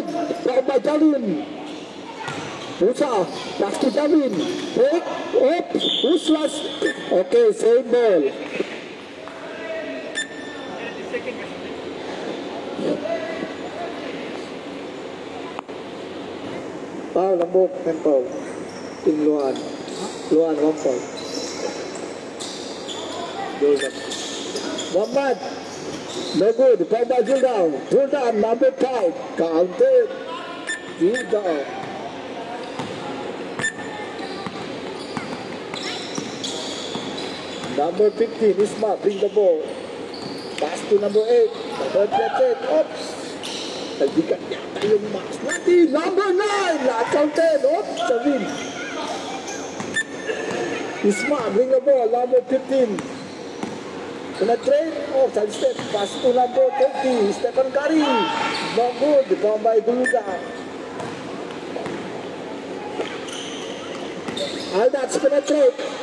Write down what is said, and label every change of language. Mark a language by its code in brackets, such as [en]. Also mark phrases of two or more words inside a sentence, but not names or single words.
[en] Rebound by Jalin. Musa, pass to Jalin. Break, up, who's last? Okay, same ball. Foul, lambok, and foul. Ting Luan. Luan, 1 foul. Jordan. Muhammad. No good. Foul by Jordan. Jordan, number 5. Counted. Jordan. Number 15, Isma, bring the ball. Pass to number 8. Number 8. Oops. [tl] Nagbigat yata yung max natin. [en] Number 9, not counted. Oops, Savin. Isma, bring the ball. Number 15. Penetrate. Oh, side step. Pass to number 30. Stephen Curry. No good. Rebound by Guluga. Aldats penetrate.